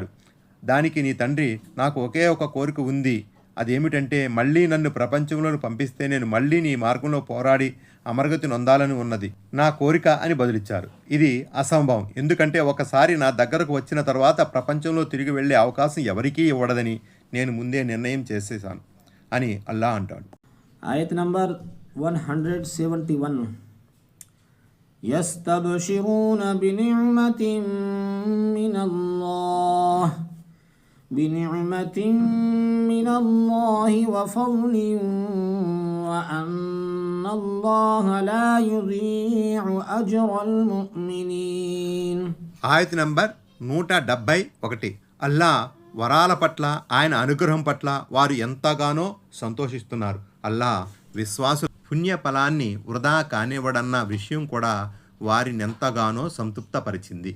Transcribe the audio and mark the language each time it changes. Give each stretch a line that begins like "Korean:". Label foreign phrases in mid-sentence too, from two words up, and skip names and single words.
Telugu: దానికి నీ తండ్రి, నాకు ఒకే ఒక కోరిక ఉంది, అదేమిటంటే మళ్ళీ నన్ను ప్రపంచంలో పంపిస్తే నేను మళ్ళీ నీ మార్గంలో పోరాడి అమరగతి నొందాలని ఉన్నది నా కోరిక అని బదులిచ్చారు. ఇది అసంభవం, ఎందుకంటే ఒకసారి నా దగ్గరకు వచ్చిన తర్వాత ప్రపంచంలో తిరిగి వెళ్ళే అవకాశం ఎవరికీ ఇవ్వడదని నేను ముందే నిర్ణయం చేసేసాను అని అల్లా అంటాడు. ఆయత్ నంబర్ 171.
Arabic: يستبشرون بنعمة من الله وفضل وأن الله لا يضيع أجر المؤمنين.
Telugu: ఆయత్ నంబర్ 171. అల్లా వరాల పట్ల, ఆయన అనుగ్రహం పట్ల వారు ఎంతగానో సంతోషిస్తున్నారు. అల్లా విశ్వాసు పుణ్య ఫలాన్ని వృధా కానివ్వడన్న విషయం కూడా వారినెంతగానో సంతృప్తపరిచింది.